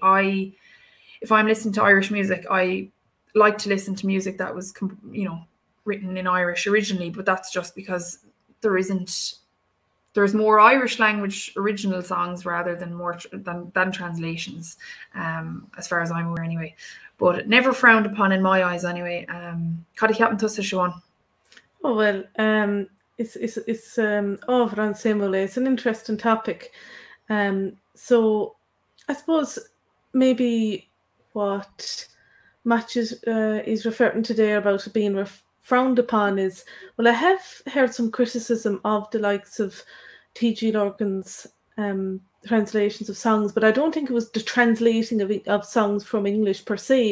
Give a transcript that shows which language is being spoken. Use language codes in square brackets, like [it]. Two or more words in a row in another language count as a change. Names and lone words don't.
[en] If I'm listening to Irish music, I like to listen to music that was, you know, written in Irish originally, but that's just because there's more Irish language original songs rather than translations, as far as I'm aware anyway. But never frowned upon in my eyes anyway. [ga] Cad ceapan tusa, Siobhán? [en] Oh well, it's over on Simule. It's an interesting topic. So I suppose maybe what Match is referring to there about it being frowned upon is, well, I have heard some criticism of the likes of TG Lurgan's translations of songs, but I don't think it was the translating of songs from English per se.